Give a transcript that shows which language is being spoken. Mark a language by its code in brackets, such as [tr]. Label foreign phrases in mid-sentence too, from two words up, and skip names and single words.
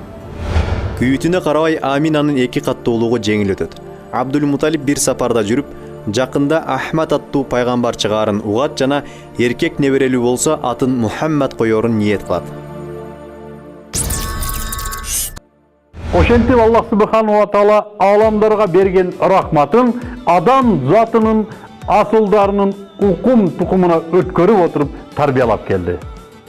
[ky] Күйүтүнө карабай Аминанын 2 каттуулугу жеңил өтөт. Абдул Муталиб бир сапарда жүрүп, жакында Ахмад аттуу пайгамбар чыгаарын угат жана эркек неберелүү болсо атын Мухаммад коёрун ниет кылат. Ошентип Аллах [ar] سبحانه وتعالى [ky] аламдарга берген рахматын адам затынын асылдарынын укум тукумуна өткөрүп отуруп тарбиялап келди.